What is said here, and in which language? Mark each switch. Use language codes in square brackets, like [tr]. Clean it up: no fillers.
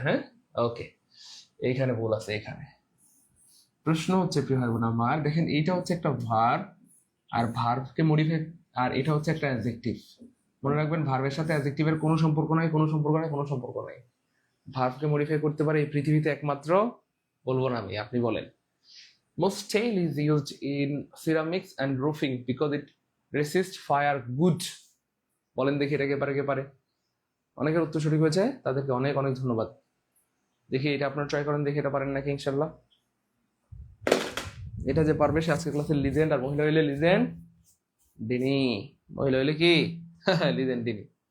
[bn] হ্যাঁ ওকে, এইখানে ভুল আছে। এখানে প্রশ্ন হচ্ছে প্রিয় ভাই বোন আমার, দেখেন এইটা হচ্ছে একটা ভার্ব, আর ভার্বকে মডিফাই, আর এটা হচ্ছে একটা অ্যাডজেক্টিভ। মনে রাখবেন ভার্বের সাথে অ্যাডজেক্টিভের কোনো সম্পর্ক নাই, কোনো সম্পর্ক নাই, কোনো সম্পর্ক নাই। ভার্বকে মডিফাই করতে পারে এই পৃথিবীতে একমাত্র, বলবো না আমি, আপনি বলেন। [en] Most steel is used in ceramics and roofing because it resists fire good. [bn] বলেন দেখি এটা কে পারে, কে পারে? অনেকের উত্তর সঠিক হয়েছে, তাদেরকে অনেক অনেক ধন্যবাদ। দেখি এটা আপনারা ট্রাই করেন, দেখি এটা পারেন নাকি ইনশাল্লাহ। এটা যে পারবে সে আজকের ক্লাসের লিজেন্ড, আর মহিলা হইলে লিজেন্ড ডিনি, মহিলা হইলে কি লিজেন্ড ডিনি।